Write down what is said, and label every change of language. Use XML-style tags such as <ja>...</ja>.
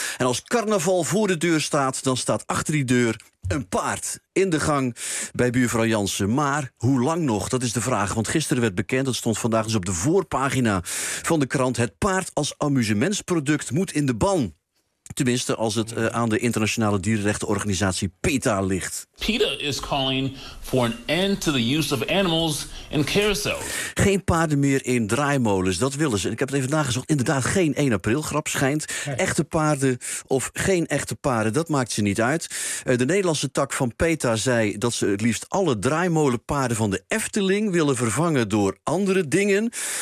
<nl>En als carnaval voor de deur staat, dan staat achter die deur een paard in de gang bij buurvrouw Jansen. Maar hoe lang nog? Dat is de vraag. Want gisteren werd bekend, dat stond vandaag dus op de voorpagina van de krant, het paard als amusementsproduct moet in de ban. Tenminste, als het aan de internationale dierenrechtenorganisatie PETA ligt.</nl> <en>PETA is calling for an end to the use of animals in carousels.</en> <nl>Geen paarden meer in draaimolens, dat willen ze. Ik heb het even nagezocht. Inderdaad, geen 1 april, grap schijnt. Echte paarden of geen echte paarden, dat maakt ze niet uit. De Nederlandse tak van PETA zei dat ze het liefst alle draaimolenpaarden van de Efteling willen vervangen door andere dingen.</nl>